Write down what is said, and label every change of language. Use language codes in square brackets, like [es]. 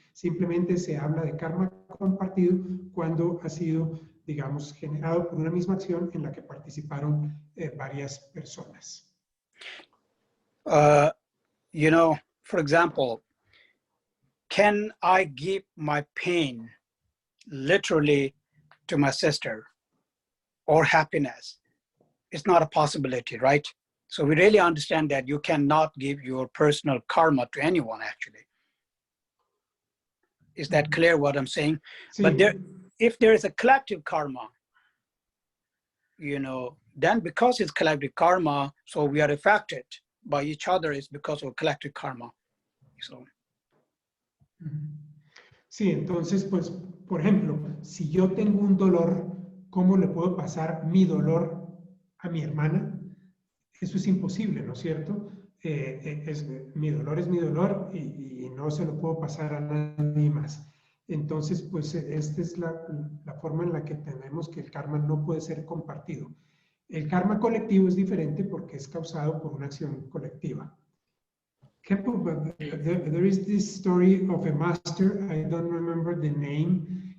[en] Simplemente se habla de karma compartido cuando ha sido, digamos, generado por una misma acción en la que participaron varias personas. You know, for example, can I give my pain literally to my sister or happiness? It's not a possibility, right? So we really understand that you cannot give your personal karma to anyone, actually. Is that clear what I'm saying? [es] Sí. [en] But if there is a collective karma, you know, then because it's collective karma, so we are affected by each other is because of collective karma. So. [es] Sí, entonces, pues, por ejemplo, si yo tengo un dolor, ¿cómo le puedo pasar mi dolor a mi hermana? Eso es imposible, ¿no es cierto? Mi dolor es mi dolor y no se lo puedo pasar a nadie más. Entonces, pues esta es la forma en la que tenemos que el karma no puede ser compartido. El karma colectivo es diferente porque es causado por una acción colectiva. [en] Khempo, but there is this story of a master, I don't remember the name.